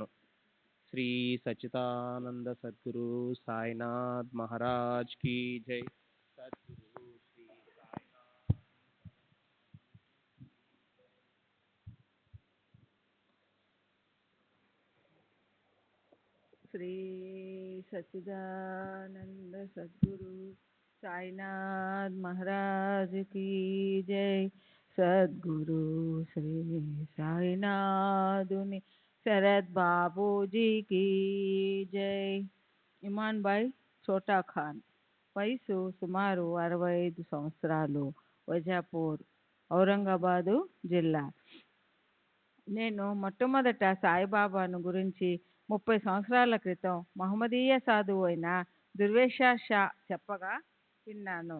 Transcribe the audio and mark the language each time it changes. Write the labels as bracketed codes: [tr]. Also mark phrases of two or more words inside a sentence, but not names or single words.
[hi] श्री सच्चिदानंद सद्गुरु साईनाथ महाराज की जय. సద్గురు శ్రీ సాయినాథ్. శ్రీ सच्चिदानंद सद्गुरु साईनाथ महाराज की जय। सद्गुरु श्री సాయినాథుని శరత్ బాబూజీ की జై। [te] ఇమాన్ భాయ్ చోటా ఖాన్, వయసు సుమారు 65 సంవత్సరాలు, వజాపూర్, ఔరంగాబాదు జిల్లా. నేను మొట్టమొదట సాయిబాబాను గురించి 30 సంవత్సరాల క్రితం మహమ్మదీయ సాధువు అయిన దుర్వేషా షా చెప్పగా విన్నాను.